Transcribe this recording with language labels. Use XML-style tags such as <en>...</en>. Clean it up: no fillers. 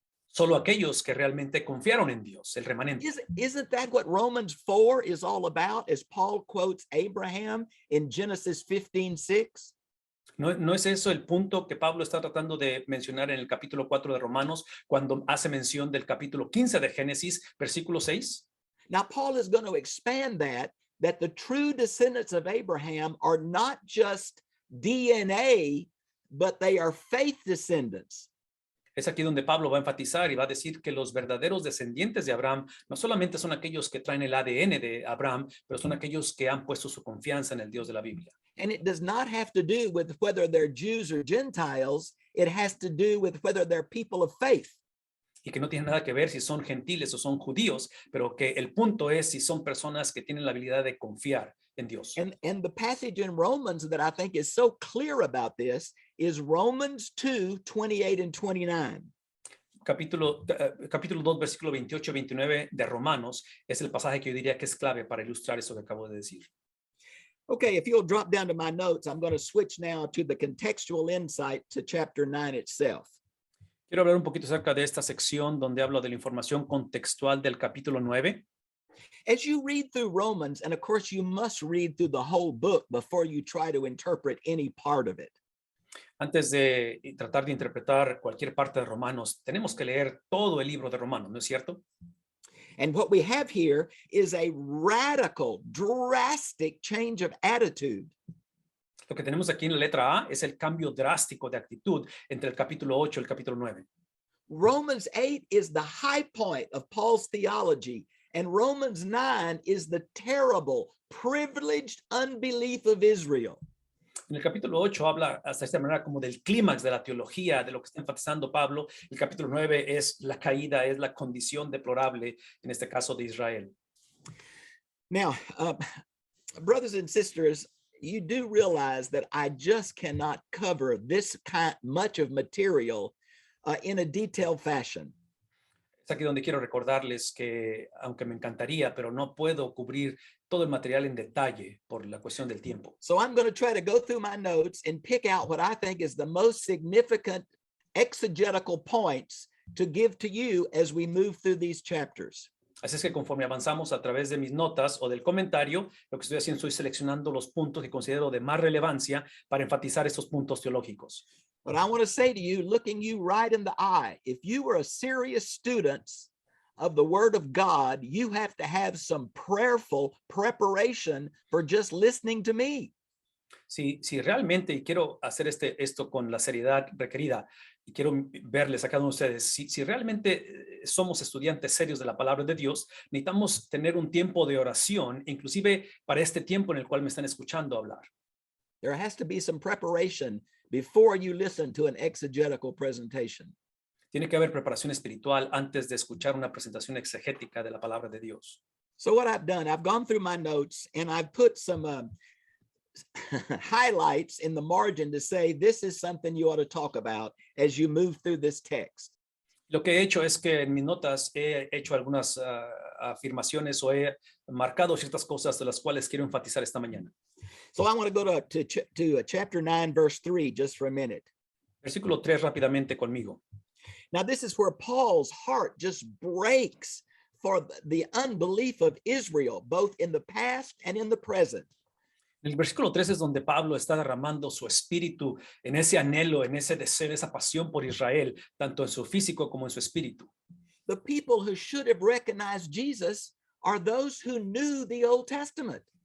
<es>Solo aquellos que realmente confiaron en Dios, el remanente.</es> <en>Isn't that what Romans 4 is all about, as Paul quotes Abraham in Genesis 15:6?</en> <es>¿No es eso el punto que Pablo está tratando de mencionar en el capítulo 4 de Romanos cuando hace mención del capítulo 15 de Génesis, versículo 6?</es> <en>Now, Paul is going to expand that the true descendants of Abraham are not just DNA, but they are faith descendants.</en> <es>Es aquí donde Pablo va a enfatizar y va a decir que los verdaderos descendientes de Abraham no solamente son aquellos que traen el ADN de Abraham, pero son aquellos que han puesto su confianza en el Dios de la Biblia.</es> <en>And it does not have to do with whether they're Jews or Gentiles. It has to do with whether they're people of faith.</en> <es>Y que no tiene nada que ver si son gentiles o son judíos, pero que el punto es si son personas que tienen la habilidad de confiar en Dios.</es> <en>And the passage in Romans that I think is so clear about this is Romans 2:28 and 29.</en> <es>Capítulo 2, versículo 28 y 29 de Romanos es el pasaje que yo diría que es clave para ilustrar eso que acabo de decir.</es> <en>Okay, if you'll drop down to my notes, I'm going to switch now to the contextual insight to chapter 9 itself.</en> <es>Quiero hablar un poquito acerca de esta sección donde hablo de la información contextual del capítulo 9.</es> <en>As you read through Romans, and of course you must read through the whole book before you try to interpret any part of it.</en> <es>Antes de tratar de interpretar cualquier parte de Romanos, tenemos que leer todo el libro de Romanos, ¿no es cierto?</es> <en>And what we have here is a radical, drastic change of attitude.</en> <es>Lo que tenemos aquí en la letra A es el cambio drástico de actitud entre el capítulo 8 y el capítulo 9.</es> <en>Romans 8 is the high point of Paul's theology, and Romans 9 is the terrible, privileged unbelief of Israel.</en> <es>En el capítulo 8 habla hasta esta manera como del clímax de la teología, de lo que está enfatizando Pablo. El capítulo 9 es la caída, es la condición deplorable, en este caso de Israel.</es> <en>Now, brothers and sisters, you do realize that I just cannot cover this much of material in a detailed fashion.</en> <es>Es aquí donde quiero recordarles que, aunque me encantaría, pero no puedo cubrir todo el material en detalle por la cuestión del tiempo.</es> <en>So I'm going to try to go through my notes and pick out what I think is the most significant exegetical points to give to you as we move through these chapters.</en> <es>Así es que conforme avanzamos a través de mis notas o del comentario, lo que estoy haciendo, estoy seleccionando los puntos que considero de más relevancia para enfatizar estos puntos teológicos.</es> <en>But I want to say to you, looking you right in the eye, if you were a serious student of the Word of God, you have to have some prayerful preparation for just listening to me.</en> <es>Si realmente, y quiero hacer esto con la seriedad requerida, y quiero verles a cada uno de ustedes, si realmente somos estudiantes serios de la palabra de Dios, necesitamos tener un tiempo de oración, inclusive para este tiempo en el cual me están escuchando hablar.</es> <en>There has to be some preparation before you listen to an exegetical presentation.</en> <es>Tiene que haber preparación espiritual antes de escuchar una presentación exegética de la palabra de Dios.</es> <en>So what I've done, I've gone through my notes and I've put some highlights in the margin to say this is something you ought to talk about as you move through this text.</en> <es>Lo que he hecho es que en mis notas he hecho algunas afirmaciones o he marcado ciertas cosas de las cuales quiero enfatizar esta mañana.</es> <en>So I want to go to chapter 9, verse 3, just for a minute.</en> <es>Versículo 3 rápidamente conmigo.</es> <en>Now, this is where Paul's heart just breaks for the unbelief of Israel, both in the past and in the present.</en> <es>El versículo 3 es donde Pablo está derramando su espíritu en ese anhelo, en ese deseo, esa pasión por Israel, tanto en su físico como en su espíritu.</es> <en>The people who should have recognized Jesus are those who knew the Old Testament.</en>